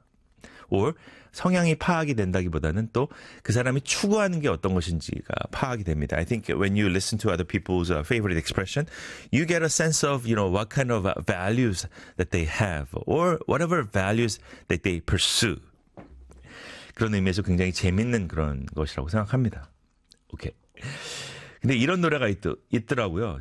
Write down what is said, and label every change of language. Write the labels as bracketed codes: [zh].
[ko] Or 성향이 파악이 된다기보다는 또 그 사람이 추구하는 게 어떤 것인지가 파악이 됩니다. [en] I think when you listen to other people's favorite expression, you get a sense of, you know, what kind of values that they have or whatever values that they pursue. [ko] 그런 의미에서 굉장히 재밌는 그런 것이라고 생각합니다. [en] Okay. [ko] 근데 이런 노래가 있더라고요.